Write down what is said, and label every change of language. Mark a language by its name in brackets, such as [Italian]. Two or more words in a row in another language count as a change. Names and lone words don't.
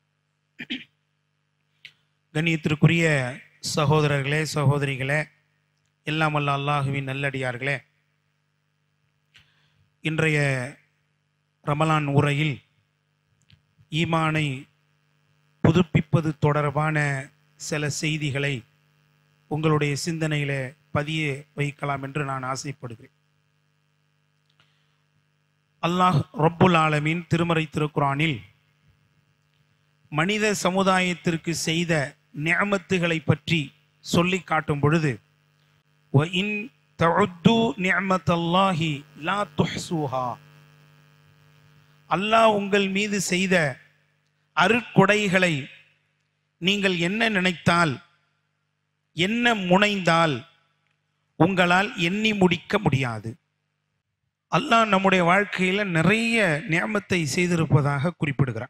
[Tamil] கண்ணியத்திற்குரிய சகோதரர்களே, சகோதரிகளே, எல்லாம் வல்ல அல்லாஹுவின் நல்லடியார்களே, இன்றைய ரமலான் உரையில் ஈமானை புதுப்பிப்பது தொடர்பான சில செய்திகளை உங்களுடைய சிந்தனையில பதிய வைக்கலாம் என்று நான் ஆசைப்படுகிறேன். அல்லாஹ் [Arabic] رب العالمين [Tamil] திருமறை திருக்குரானில் மனித சமுதாயத்திற்கு செய்த நிஅமத்துகளை பற்றி சொல்லி காட்டும் பொழுது, [Arabic] وَإِن تَعُدُّوا نِعْمَةَ اللَّهِ لَا تُحْصُوهَا, [Tamil] அல்லாஹ் உங்கள் மீது செய்த அருட்கொடைகளை நீங்கள் என்ன நினைத்தால், என்ன முனைந்தால் உங்களால் எண்ணி முடிக்க முடியாது. அல்லாஹ் நம்முடைய வாழ்க்கையில நிறைய நிஅமத்தை செய்திருப்பதாக குறிப்பிடுகிறார்.